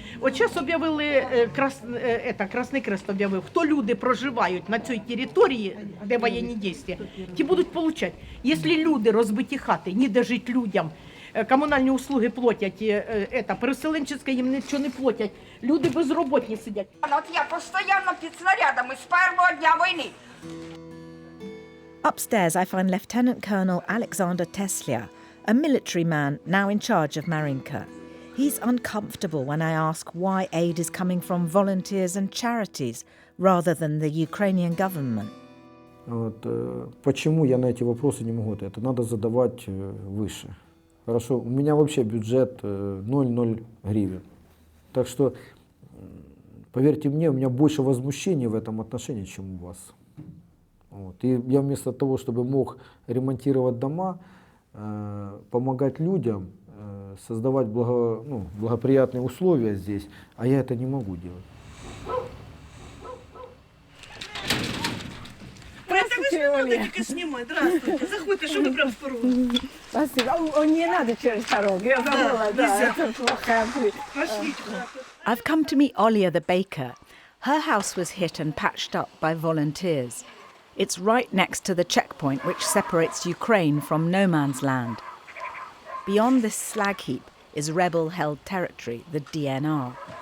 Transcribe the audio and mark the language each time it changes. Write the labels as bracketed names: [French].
[Ukrainian] От зараз об'явили, Красний Крест об'явив, хто люди проживають на цій території, де воєнні дії, ті будуть получати. Якщо люди розбиті хати, ніде жити людям, комунальні услуги платять, переселенчеське їм нічого не платять, люди безробітні сидять. От я постійно під снарядами з першого дня війни. [English] Upstairs, I find Lieutenant Colonel Alexander Teslia, a military man now in charge of Marinka. He's uncomfortable when I ask why aid is coming from volunteers and charities rather than the Ukrainian government. [Russian] Почему я на эти вопросы не могу? Это надо задавать выше. Хорошо, у меня вообще бюджет 0,0 гривен. Так что, поверьте мне, у меня больше возмущений в этом отношении, чем у вас. И я вместо того, чтобы мог ремонтировать дома, помогать людям, создавать благоприятные условия здесь, а я это не могу делать. Здравствуйте, снимай, здравствуйте. Заходите, что вы прям в порогу. Спасибо. Не надо через порог, я забыла. Да, это плохая мысль. [English] I've come to meet Olia the baker. Her house was hit and patched up by volunteers. It's right next to the checkpoint which separates Ukraine from no man's land. Beyond this slag heap is rebel-held territory, the DNR.